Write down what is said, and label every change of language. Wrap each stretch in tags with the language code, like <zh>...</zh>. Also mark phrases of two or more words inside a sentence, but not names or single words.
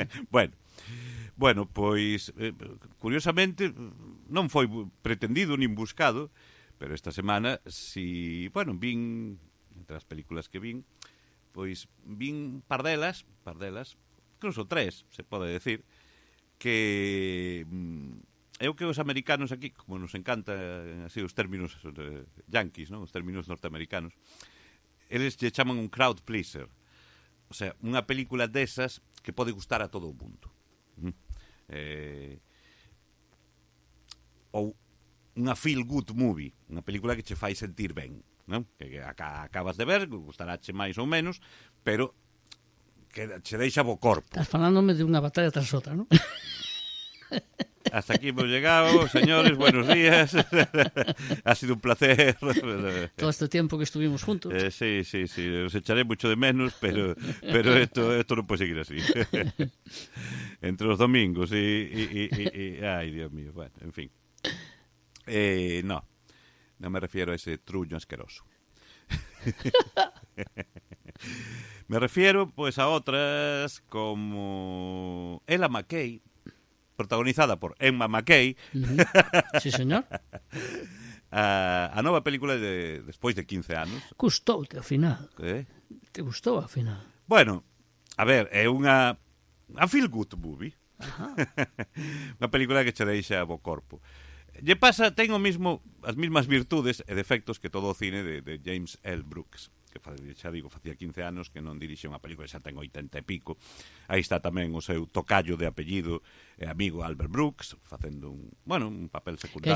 <gl>Bueno, pois, curiosamente, non foi pretendido nin buscado, pero esta semana, vin, entre as películas que vin, pois vin par delas, incluso 3, se pode decir, que é o que os americanos aquí, como nos encanta así os términos yanquis, non? Os términos norteamericanos, eles lle chaman un</gl> <en>crowd pleaser.</en> <gl>O sea, unha película desas que pode gustar a todo o mundo. Ou unha</gl> <en>feel good movie,</en> <gl>unha película que che fai sentir ben, non? Que acabas de ver, gustaráche máis ou menos, pero que che deixa bo corpo. Estás falándome de unha batalla tras outra, non?</gl> <es>Hasta aquí hemos llegado, señores, buenos días. Ha sido un placer. Todo este tiempo que estuvimos juntos. Sí, os echaré mucho de menos, pero esto no puede seguir así. Entre los domingos y ay, Dios mío, bueno, en fin. No me refiero a ese truño asqueroso. Me refiero, pues, a otras como Ella McKay, protagonizada por Emma McKay. Sí, señor.</es> <gl>A nova película despois de 15 anos. Gustoute ao final. Que? Te gustou ao final? Bueno, a ver, é unha</gl> <en>feel good movie.</en> <gl>Unha película que che deixa bo corpo. Lle pasa, ten as mismas virtudes e defectos que todo o cine de James L. Brooks, que xa digo, facía 15 anos que non dirixe unha película, xa ten 80 e pico. Aí está tamén o seu tocayo de apellido e amigo Albert Brooks, facendo un papel secundario.</gl>